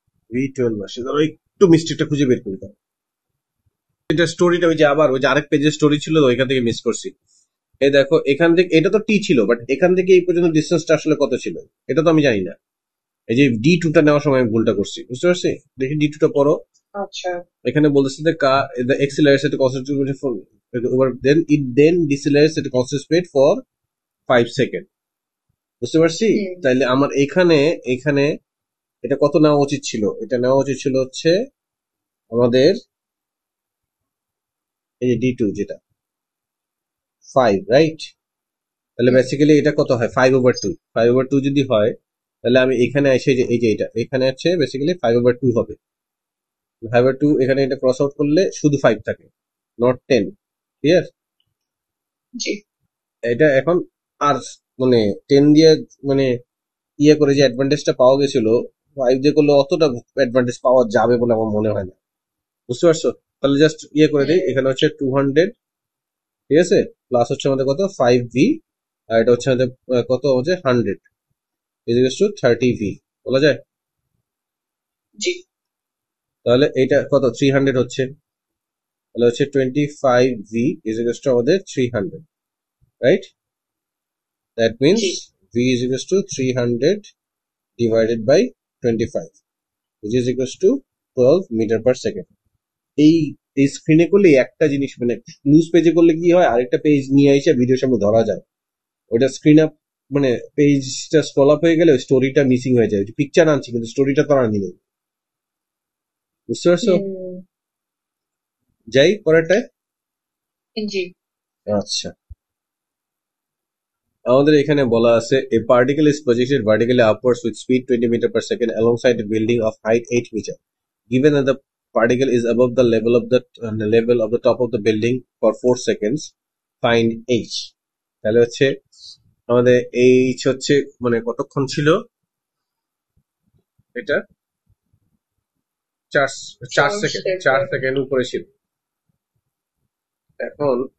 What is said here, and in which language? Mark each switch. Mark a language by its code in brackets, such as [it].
[bn] v12 আসে, ধরো একটু মিস্টেকটা খুঁজে বের করি দাও। এটা স্টোরিটা ওই যে আবার ওই যে আরেক পেজের স্টোরি ছিল তো ওইখান থেকে মিস করছি। এই দেখো এখান থেকে এটা তো টি ছিল, বাট এখান থেকে এই পর্যন্ত ডিস্টেন্সটা আসলে কত ছিল এটা তো আমি জানি না। এই যে d2টা নেওয়ার সময় আমি ভুলটা করছি, বুঝতে পারছি, দেখি d2টা পড়ো। আচ্ছা এখানে বলতেছে যে [en] the accelerates at a constant speed for over then decelerates at a constant speed for 5 [bn] second, বুঝতে পারছি। হুম তাইলে আমার এখানে এখানে এটা কত নেওয়া উচিত ছিল, এটা নেওয়া উচিত ছিল হচ্ছে আমাদের এই যে d2 যেটা 5, রাইট। তাহলে হুম বেসিক্যালি এটা কত হয় 5/2, 5/2 যদি হয় তাহলে আমি এখানে এসে যে এই যে এটা এখানে হচ্ছে বেসিক্যালি 5/2 হবে, 5/2 এখানে এটা ক্রস আউট করলে শুধু 5 থাকে, নট 10, ক্লিয়ার। জি এটা এখন আর মানে 10 দিয়ে মানে ইয়ে করে যে অ্যাডভান্টেজটা পাওয়া গেছিল 5 দিয়ে করলে অতটা অ্যাডভান্টেজ পাওয়া যাবে বলে আমার মনে হয় না, বুঝতে পারছো। তাহলে জাস্ট ইয়ে করে দিই, হুম এখানে হচ্ছে 200, ঠিক আছে, প্লাস হচ্ছে আমাদের কত 5v, আর এটা হচ্ছে আমাদের কত হচ্ছে 100 ইজ টু 30v বলা যায়। জি তাহলে এটা কত 300 হচ্ছে, তাহলে হচ্ছে 25v ইজ টু আমাদের 300, right. That means G v is two [en] 300 divided by 25 which is equals to 12 [bn] metre per second. এই এই স্ক্রিনে করলে একটা জিনিস মানে নিউজ পেজে করলে কি হয়, আরেকটা পেজ নিয়ে এসে ভিডিওর সামনে ধরা যায়, ওটা স্ক্রিন আপ মানে পেজটা স্ক্রল আপ হয়ে গেলে স্টোরিটা মিসিং হয়ে যায়, পিকচার আনছি কিন্তু স্টোরিটা তো আনি নেই, বুঝতে পারছো। হুম যাই পরেরটায়। জি [en] আচ্ছা আমাদের এখানে বলা আছে a particle is projected vertically upwards with speed 20 meter per second alongside a building of height 8 meter. Given that the particle is above the level of the top of the building for 4 seconds, find h. [bn] তাহলে হচ্ছে আমাদের h হচ্ছে মানে কতক্ষণ ছিল, এটা 4 4 second, 4 second উপরে ছিল। এখন